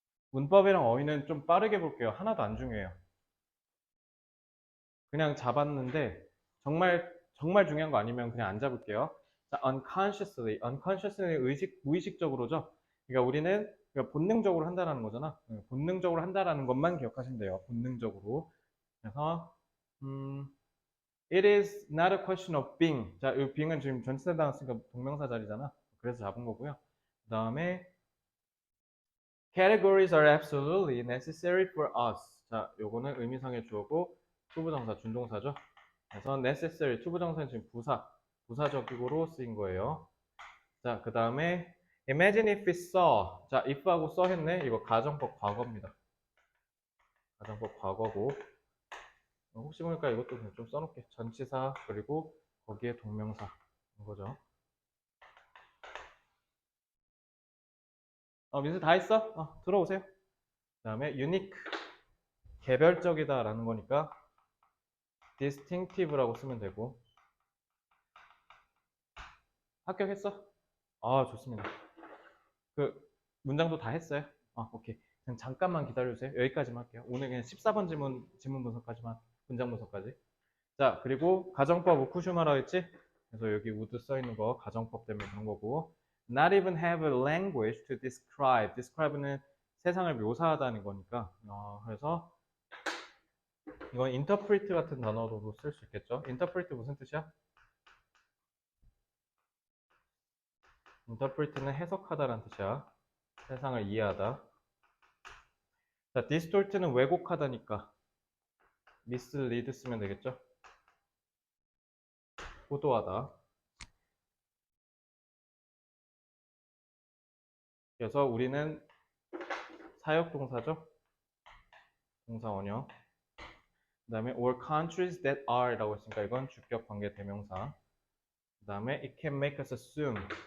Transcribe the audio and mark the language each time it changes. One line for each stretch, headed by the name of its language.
Korean: 문법이랑 어휘는 좀 빠르게 볼게요. 하나도 안 중요해요. 그냥 잡았는데 정말 중요한 거 아니면 그냥 안 잡을게요. 자, unconsciously 무의식적으로죠. 그러니까 우리는 그러니까 본능적으로 한다라는 거잖아. 본능적으로 한다라는 것만 기억하시면 돼요. 본능적으로. 그래서
English: it is not a question of being.
Korean: 자, 이 being은 지금 전치사 나왔으니까 동명사 자리잖아. 그래서 잡은 거고요. 그 다음에
English: categories are absolutely necessary for us.
Korean: 자, 요거는 의미상의 주어고 투부정사, 준동사죠. 그래서 necessary, 투부정사는 지금 부사적으로 쓰인 거예요. 자, 그 다음에
English: imagine if we saw.
Korean: 자, if하고 saw 했네. 이거 가정법 과거입니다. 가정법 과거고. 혹시 모르니까 이것도 그냥 좀 써놓을게. 전치사 그리고 거기에 동명사 인 거죠. 민수 다 했어? 들어오세요. 그 다음에 unique, 개별적이다 라는 거니까 distinctive라고 쓰면 되고. 합격했어? 좋습니다. 그 문장도 다 했어요? 오케이. 그냥 잠깐만 기다려주세요. 여기까지만 할게요. 오늘 그냥 14번 지문 분석까지만, 문장 분석까지. 자, 그리고 가정법 우쿠슈마라 했지? 그래서 여기 would 써 있는 거 가정법 때문에 그런 거고.
English: Not even have a language to describe.
Korean: describe는 세상을 묘사하다는 거니까. 그래서 이건 interpret 같은 단어로도 쓸 수 있겠죠? interpret 무슨 뜻이야? interpret는 해석하다라는 뜻이야. 세상을 이해하다. 자, distort는 왜곡하다니까 mislead 쓰면 되겠죠? 호도하다. 그래서 우리는 사역동사죠? 동사 원형. 그 다음에 or countries that are 라고 했으니까 이건 주격 관계 대명사. 그 다음에
English: it can make us assume.